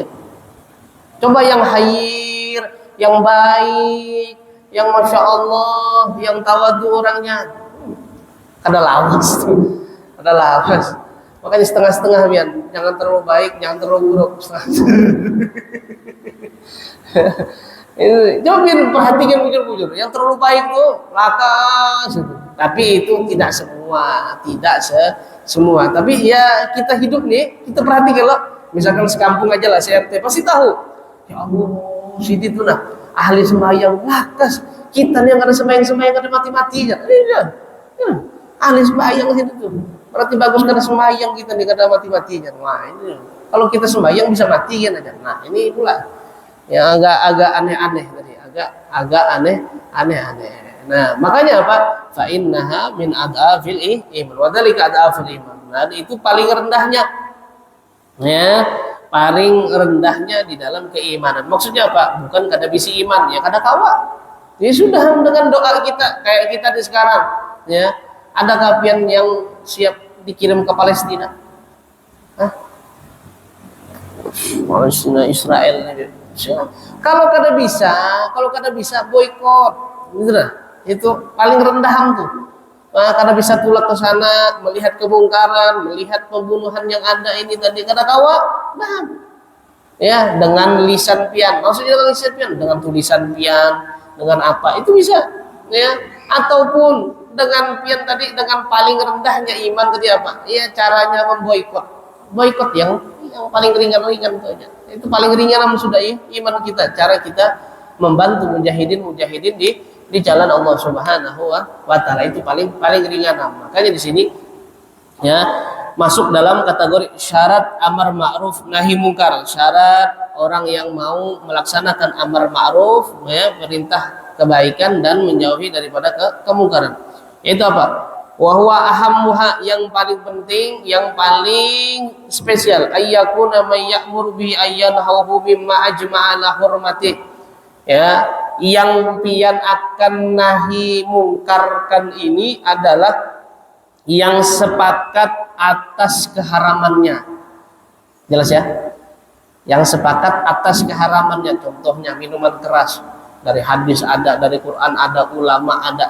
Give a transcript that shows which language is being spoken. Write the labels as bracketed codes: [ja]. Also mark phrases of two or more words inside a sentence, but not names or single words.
[bjn] Coba yang hayir, yang baik, yang [ar] masya Allah, [bjn] yang tawadu orangnya, kada lawas tuh, kada lawas. Makanya setengah-setengah Bian, jangan terlalu baik, jangan terlalu buruk. Coba Bian perhatikan bujur-bujur, yang terlalu baik tuh lakas. [id] Tapi itu tidak semua. Tapi ya kita hidup nih, kita perhatikan loh. Misalkan sekampung aja lah CRT, pasti tahu. Ya Allah, [bjn] Siti itu nah ahli sembahyang lakas, Kita nih yang kada sembahyang kada mati-mati kan. Iya. Ahli sembahyang itu tuh. Berarti bagus kada sembahyang kita nih kada mati-mati kan. Wah, ini. Kalau kita sembahyang bisa mati kan aja. Nah, ini pula yang agak aneh-aneh tadi, agak aneh-aneh. Nah, makanya apa? [ar] Fa innaha min adafil iman. Wa dzalika adaful iman. [id] Nah, itu paling rendahnya. Ya, paling rendahnya di dalam keimanan. Maksudnya apa? [bjn] Bukan kada bisi iman, ya kada kawa. Ya sudah dengan doa kita kayak kita di sekarang, ya. Ada pian yang siap dikirim ke Palestina? Hah? Palestina Israel ini. Kalau kada bisa boikot, gitu lah. Itu paling rendah tuh. Nah, kada bisa tulak ke sana, melihat kebongkaran, melihat pembunuhan yang ada ini tadi kada kawa, nah. Ya, dengan lisan pian. Maksudnya dengan lisan pian, dengan tulisan pian, dengan apa? [id] Itu bisa, ya. [bjn] Ataupun dengan pian tadi, dengan paling rendahnya iman tadi apa? [id] Ya, caranya memboikot. Boikot yang paling ringan-ringan itu aja. Itu paling ringan sudah ya, iman kita, cara kita membantu mujahidin di jalan Allah [ar] Subhanahu wa taala [id] itu paling ringan. Makanya di sini ya masuk dalam kategori syarat [ar] amar ma'ruf nahi mungkar. [id] Syarat orang yang mau melaksanakan [ar] amar ma'ruf, [id] ya, perintah kebaikan dan menjauhi daripada kemungkaran. Itu apa? [ar] Wa huwa ahammuha, [id] yang paling penting, yang paling spesial, [ar] ayyakuna may ya'mur bi ayyanhahu mimma ajma'a la hurmati. [id] Ya, yang pian akan nahi mungkarkan ini adalah yang sepakat atas keharamannya. Jelas ya? Yang sepakat atas keharamannya. Contohnya minuman keras. Dari hadis ada, dari Quran ada, ulama ada.